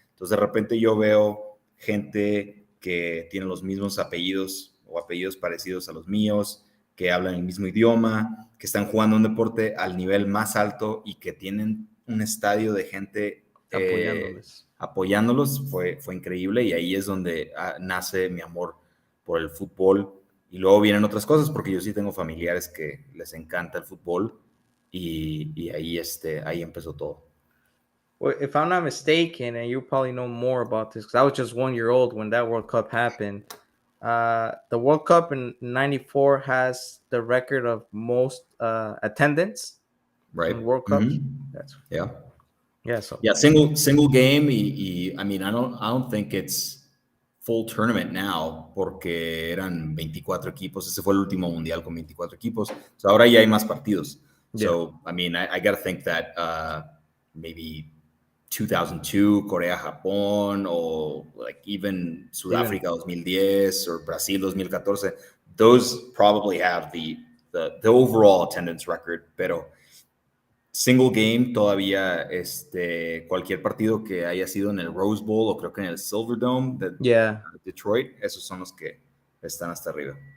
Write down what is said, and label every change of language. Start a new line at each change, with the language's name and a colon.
Spanish: Entonces, de repente yo veo gente que tiene los mismos apellidos o apellidos parecidos a los míos, que hablan el mismo idioma, que están jugando un deporte al nivel más alto y que tienen un estadio de gente apoyándolos. Fue increíble, y ahí es donde nace mi amor por el fútbol. Y luego vienen otras cosas, porque yo sí tengo familiares que les encanta el fútbol, y ahí empezó todo.
English: Well, if I'm not mistaken, and you probably know more about this, because I was just 1 year old when that World Cup happened. The World Cup in '94 has the record of most attendance, right? In World Cups. Mm-hmm. Yeah. So single game. I mean, I don't think it's full tournament now,
Spanish: porque eran 24 equipos. Ese fue el último mundial con 24 equipos. So ahora ya hay más partidos.
English: Yeah. So, I mean, I got to think that maybe
Spanish: 2002, Corea-Japón, o
English: like even
Spanish: Sudáfrica 2010 or Brasil 2014,
English: those probably have the overall attendance record,
Spanish: pero
English: single game
Spanish: todavía cualquier partido que haya sido en el Rose Bowl o creo que en el Silverdome de Detroit, esos son los que están hasta arriba.